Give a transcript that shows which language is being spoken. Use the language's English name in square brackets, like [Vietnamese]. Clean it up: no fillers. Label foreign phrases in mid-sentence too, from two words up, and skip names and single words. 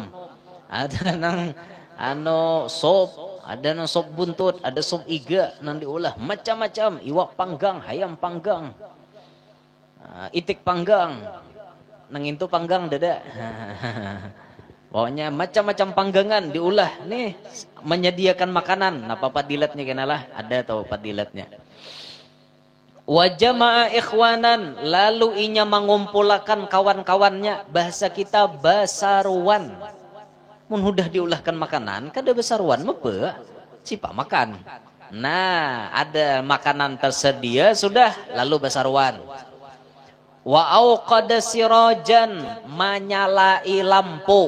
[Banjar] Ada nang sop, ada nang sop buntut, ada sop iga nang diulah macam-macam, iwak panggang, hayam panggang. Itik panggang, nang itu panggang dada. Pokoknya macam-macam panggangan diulah nih, menyediakan makanan. Nah, padilatnya kenalah ada tahu padilatnya. [Arabic] وجمع إخوانا, [Banjar] lalu inya mengumpulkan kawan-kawannya, bahasa kita basaruan. Mun hudah diulahkan makanan, kada basaruan mepe sipa makan. Nah, ada makanan tersedia sudah, lalu basaruan. [Arabic] وأوقد سراجا, [Banjar] menyalai lampu.